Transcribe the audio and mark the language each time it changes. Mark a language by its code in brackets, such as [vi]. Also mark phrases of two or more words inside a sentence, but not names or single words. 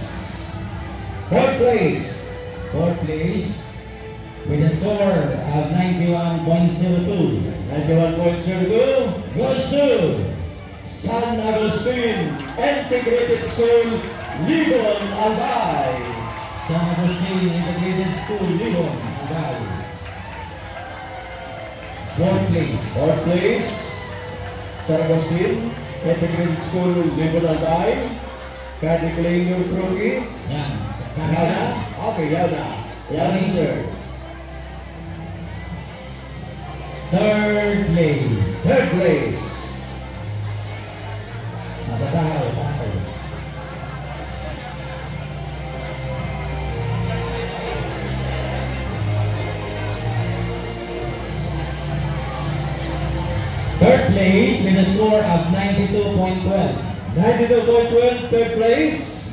[en] Fourth place. Fourth place with a score of 91.02 91.02 goes to San Agustin Integrated School, Libon, Albay. San Agustin Integrated School, Libon, Agay. Fourth place. Fourth place, San Agustin Integrated School, Libon, Albay. Kadi Kalingor Trogi. [bik] Yan. Yaw na? Okay, yaw na. Yaw na si sir. [en] Third place. Third place. [tl] Nasa tayo. [en] Third place with a score of 92.12 92.12, third place.